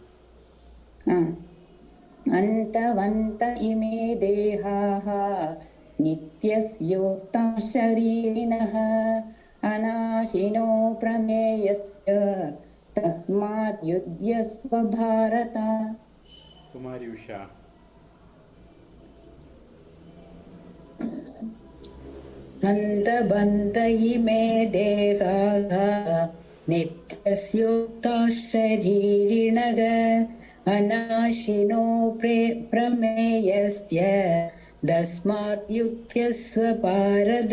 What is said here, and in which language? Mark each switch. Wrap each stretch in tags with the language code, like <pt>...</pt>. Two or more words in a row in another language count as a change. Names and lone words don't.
<sa>अन्तवन्त इमे देहाः. नित्यस्योक्ताः शरीरिणः. अनाशिनो प्रमेयस्य. तस्मात् युध्यस्व भारत. குமாரி உஷா. अन्तबन्ध इमे देहाः नित्यस्योक्ताः शरीरिणः अनाशिनो प्रमेयस्य तस्मात् युक्त्यस्व भारत.</sa>